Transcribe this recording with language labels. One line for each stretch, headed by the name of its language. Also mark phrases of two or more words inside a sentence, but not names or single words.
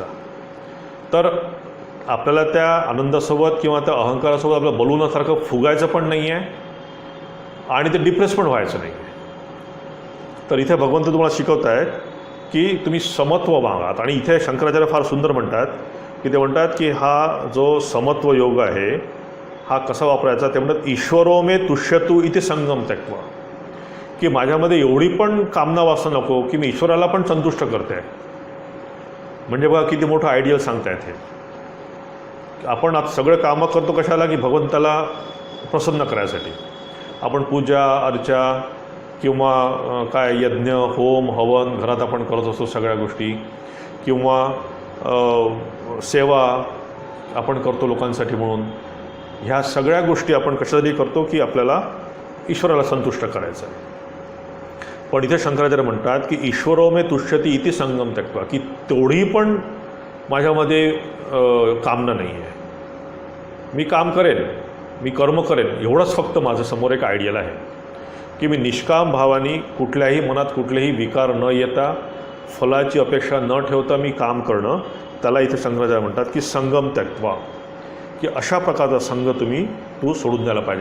Marathi: तर आपल्याला त्या आनंदासोबत किंवा त्या अहंकारासोबत आपलं बलूनासारखं फुगायचं पण नाही आहे आणि ते डिप्रेस पण व्हायचं नाही आहे. तर इथे भगवंत तुम्हाला शिकवत आहेत की तुम्ही समत्व मागात. आणि इथे शंकराचार्य फार सुंदर म्हणतात की ते म्हणतात की हा जो समत्व योग आहे हा कसा वापरायचा, ते म्हणतात
Sanskrit: ईश्वरो मे तुष्यतु इथे संगम त्यक्त्वा,
Marathi: की माझ्यामध्ये एवढी पण कामना वासना नको की मी ईश्वराला पण संतुष्ट करते आहे. म्हणजे बघा किती मोठं आयडियल सांगतायत हे. आपण आता सगळं कामं करतो कशाला की भगवंताला प्रसन्न करायसाठी. आपण पूजा अर्चा किंवा काय यज्ञ होम हवन घरात आपण करत असतो सगळ्या गोष्टी, किंवा सेवा आपण करतो लोकांसाठी म्हणून. ह्या सगळ्या गोष्टी आपण कशासाठी करतो की आपल्याला ईश्वराला संतुष्ट करायचं आहे. पण इथे शंकराचार्य म्हणतात की
Sanskrit: ईश्वरो मे तुष्यती इति संगम त्यक्त्वा,
Marathi: की तेवढी पण माझ्यामध्ये कामना नाही आहे. मी काम करेन, मी कर्म करेन, एवढंच फक्त माझं समोर एक आयडियल आहे की मी निष्काम भावाने कुठल्याही मनात कुठलेही विकार न येता फलाची अपेक्षा न ठेवता मी काम करणं, त्याला इथे शंकराचार्य म्हणतात की
Sanskrit: संगम त्यक्त्वा,
Marathi: की अशा प्रकारचा संघ तू सोडून द्यायला पाहिजे.